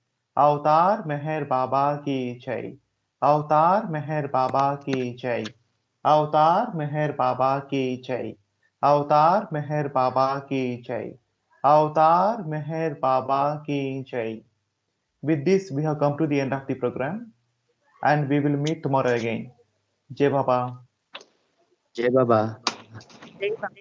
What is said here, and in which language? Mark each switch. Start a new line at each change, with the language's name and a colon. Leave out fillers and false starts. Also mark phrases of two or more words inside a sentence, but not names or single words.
Hindi: अवतार मेहर बाबा की जय। अवतार मेहर बाबा की जय। अवतार मेहर बाबा की जय। अवतार मेहर बाबा की जय। अवतार मेहर बाबा की जय।
English: With this, we have come to the end of the program, and we will meet tomorrow again.
Hindi: जय बाबा.
Telugu: జై బాబా.